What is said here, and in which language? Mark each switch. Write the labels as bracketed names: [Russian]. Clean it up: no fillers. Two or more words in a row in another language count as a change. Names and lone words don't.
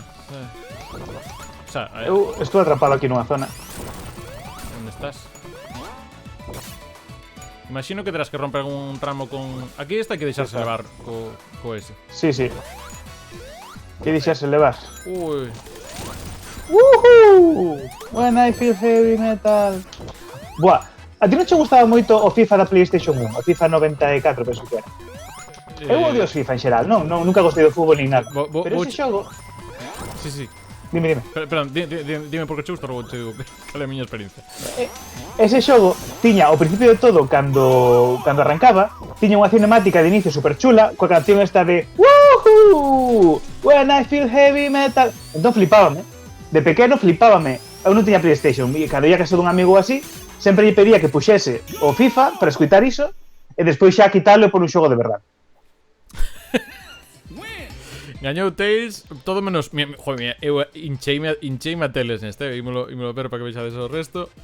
[Spanish] O sea, [Galician] eu estou atrapado aquí nunha zona. Onde estás? Imagino que terás que romper algún tramo con... Aquí está, hai que deixarse levar co ese. Sí. Que deixarse levar. Ui. [English] Woohoo! When I feel heavy metal. [Galician] Buah, a ti non che gustaba moito o FIFA da PlayStation 1? O FIFA 94, penso que era. Eu odio os FIFA en xeral, nunca gostei do fútbol nin nada. Pero ese xogo... Sí. Dime. Perdón, dime por que che gusta, logo te digo cal é a miña experiencia. Ese xogo tiña, ao principio de todo, cando arrancaba, tiña unha cinemática de inicio super chula, coa canción esta de Woohoo! [English] When I feel heavy metal. [Galician] Entón flipábame. De pequeno flipábame. Eu non tiña PlayStation, e cando ia a casa dun amigo así, sempre lle pedía que puxese o FIFA para escutar iso, e despois xa quitarlo por un xogo de verdade. Gañou Tails, todo menos... Joder, eu hincheime a teles neste, ímolo ver para que vexades o resto.